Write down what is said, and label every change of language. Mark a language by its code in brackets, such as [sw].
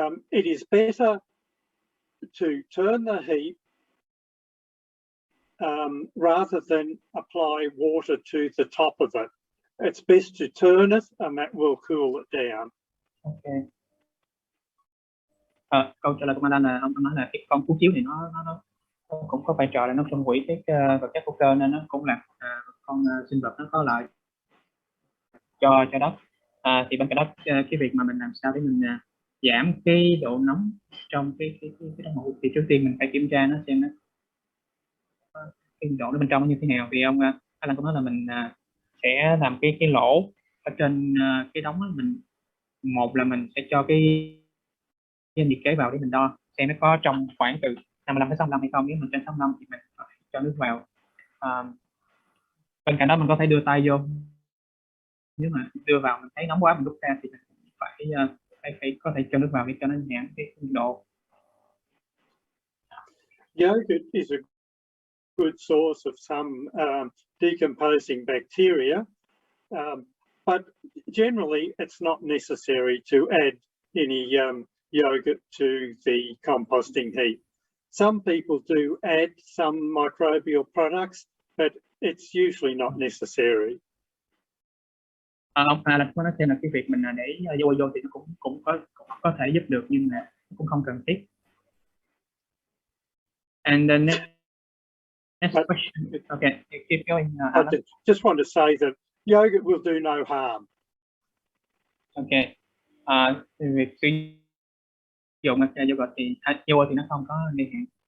[en] It is better to turn the heap rather than apply water to the top of it. It's best to turn it and that will cool it down. Okay. [vi] Câu trả lời của Alan là ông nói là cái con phú chiếu thì nó cũng có vai trò là nó phân hủy cái vật chất hữu cơ, nên nó cũng là con sinh vật nó có lợi cho đất. Thì bên cạnh đó, cái việc mà mình làm sao để mình giảm cái độ nóng trong cái đống ủ, thì trước tiên mình phải kiểm tra nó xem nó cái độ nó bên trong nó như thế nào. Thì ông Alan cũng nói là mình sẽ làm cái lỗ ở trên cái đống đó. Một là mình sẽ cho cái nhiệt kế vào để mình đo xem nó có trong khoảng từ 55 đến 65 hay không. Nếu mình trên 65 thì mình cho nước vào. Bên cạnh đó mình có thể đưa tay vô, nếu mà đưa vào mình thấy nóng quá mình rút ra thì mình phải có thể cho nước vào để cho nó giảm cái nhiệt độ. [en] Yogurt is a good source of some decomposing bacteria, but generally it's not necessary to add any yogurt to the composting heap. Some people do add some microbial products, but it's usually not necessary. [vi] Ông Alan có nói thêm là cái việc mình để vô thì nó cũng có thể giúp được, nhưng mà cũng không cần thiết. [en] And the next question. Okay, keep going. I just want to say that yogurt will do no harm. Okay. [vi] Việc sử dụng yogurt thì nó không có nguy hiểm.